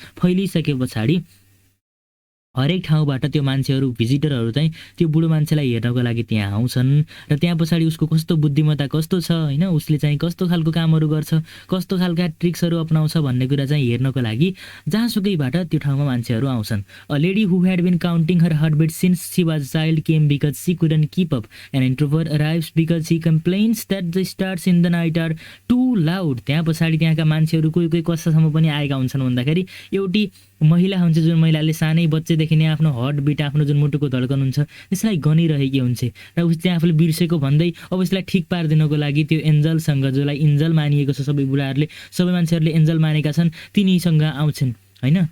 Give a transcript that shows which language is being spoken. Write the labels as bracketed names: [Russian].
[Nepali] फैलिसके पछाडि हरेक ठाउँबाट त्यो मान्छेहरू भिजिटरहरू चाहिँ त्यो बुढो मान्छेलाई हेर्नको लागि त्यहाँ आउँछन् र त्यहाँ पछाडि उसको कस्तो बुद्धिमत्ता कस्तो छ होइन, उसले चाहिँ कस्तो खालको कामहरू गर्छ, कस्तो खालका ट्रिक्सहरू अपनाउँछ भन्ने कुरा चाहिँ हेर्नको लागि जहाँसुकैबाट त्यो ठाउँमा मान्छेहरू आउँछन्। [English] A lady who had been counting her heartbeat since she was child came because she couldn't keep up and introvert arrives because she complains that the stars in the night are too loud. [Nepali] त्यहाँ पछाडि त्यहाँका मान्छेहरू कोही कोही कस्तासम्म पनि आएका हुन्छन् भन्दाखेरि एउटी महिला हुन्छ, जुन महिलाले सानै बच्चेदेखि नै आफ्नो हार्टबिट, आफ्नो जुन मुटुको धड्कन हुन्छ त्यसलाई गनिरहेकी हुन्छ र उस त्यहाँ आफूले बिर्सेको भन्दै अब यसलाई ठिक पारिदिनको लागि त्यो एन्जलसँग, जसलाई एन्जल मानिएको छ, सबै बुढाहरूले सबै मान्छेहरूले एन्जल मानेका छन्, तिनीसँग आउँछन् होइन।